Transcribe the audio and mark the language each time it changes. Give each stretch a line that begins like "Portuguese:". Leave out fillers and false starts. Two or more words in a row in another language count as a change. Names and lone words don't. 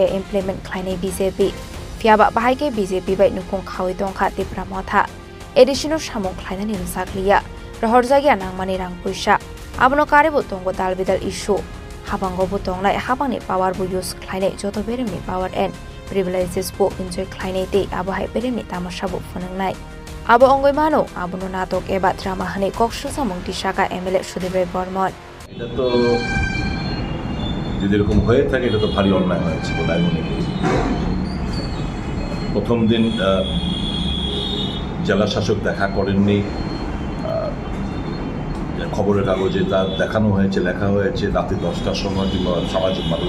Kok Borok: implement khlainai BJP Fiaba bahai ke BJP bai nukung khawi tongkha tipra motha additional samung khlainani nusakliya rohorjagya nangmani rang puisa abono karibu tongo dalbidal issue habango bo tonglai habangni power bo use khlainai joto beremni
English: power and privileges
Kok Borok: bo enjoy khlainai te abahai beremni tamasha bo phunangnai abo ongoi mano abono natok eba drama hane koksu samung tisaka MLA Sudeep Ray Burman
Bangla: এটা তো যদি এরকম হয়ে থাকে এটা তো ভারী অন্যায় হয়েছে বলে আমি মনে করি প্রথম দিন জেলা শাসক দেখা করেননি খবরের কাগজে তা দেখানো হয়েছে লেখা হয়েছে রাতে 10টার সময় কিংবা সামাজিক মাধ্যমে